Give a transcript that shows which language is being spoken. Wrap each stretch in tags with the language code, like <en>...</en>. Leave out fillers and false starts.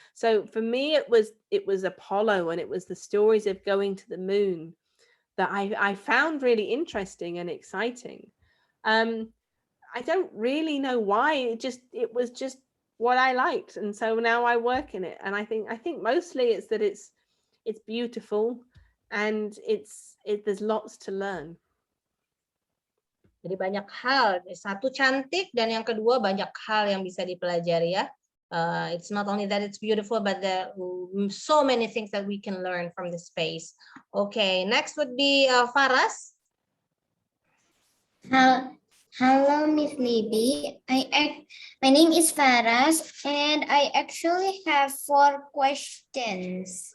<en>So for me, it was Apollo, and it was the stories of going to the moon that I found really interesting and exciting. I don't really know why. It was just what I liked, and so now I work in it. And I think mostly it's that it's beautiful, and there's lots to learn.</en> <id>Jadi banyak hal, satu cantik dan yang kedua banyak hal yang bisa dipelajari ya.</id> <en>It's not only that it's beautiful, but there are so many things that we can learn from the space. Okay, next would be Faras. Hello, Miss Libby. My name is Faras, and I actually have 4 questions.</en>